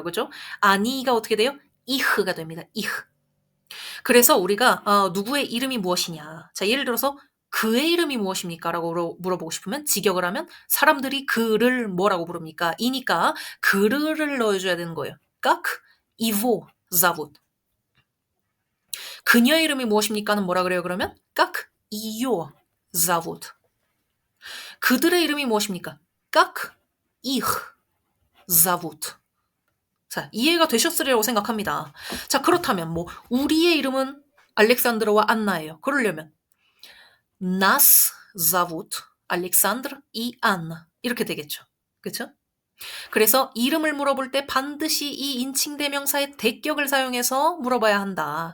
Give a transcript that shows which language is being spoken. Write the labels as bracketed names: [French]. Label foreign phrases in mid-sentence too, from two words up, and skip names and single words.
[Korean] 그죠? 아니가 어떻게 돼요? 이흐가 됩니다. 이흐. 그래서 우리가 누구의 이름이 무엇이냐. 자, 예를 들어서 그의 이름이 무엇입니까? 라고 물어보고 싶으면 직역을 하면 사람들이 그를 뭐라고 부릅니까? 이니까 그를 넣어줘야 되는 거예요. [Russian] Как его зовут? [Korean] 그녀의 이름이 무엇입니까는 뭐라 그래요? [Russian] 그러면 Как ее зовут? [Korean] 그들의 이름이 무엇입니까? [Russian] Как их zовут? [Korean] 자, 이해가 되셨으리라고 생각합니다. 자, 그렇다면 우리의 이름은 알렉산드르와 안나예요. [Russian] 그러려면 Нас зовут Александр и Анна [Korean] 이렇게 되겠죠. 그렇죠? 그래서 이름을 물어볼 때 반드시 이 인칭대명사의 대격을 사용해서 물어봐야 한다.